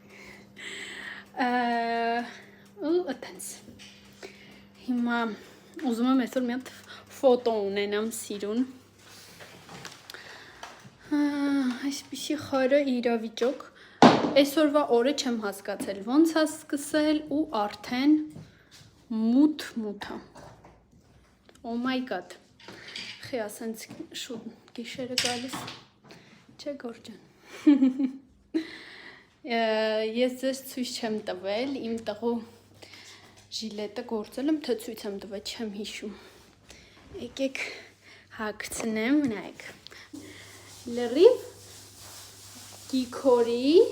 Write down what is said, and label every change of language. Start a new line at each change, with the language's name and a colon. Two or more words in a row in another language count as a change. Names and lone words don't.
Armenian: ու ըտենց, հիմա ուզում եմ այսօր մի հատ ֆոտո ունենամ սիրուն, այսպիսի խորը իրավիճոք, Այսօրվա օրը չեմ հասկացել, ոնց է սկսել ու արդեն մութ է,
English: oh my god,
Armenian: խի ասենց շուտ գիշերը գալիս, չէ գորջան, ես ձեզ ցույց չեմ տվել, իմ տղու ժիլետը գործել եմ, թե ցույց եմ տվել, չեմ հիշում, եկեք հագցնեմ, նայեք, լրիվ գիքորի,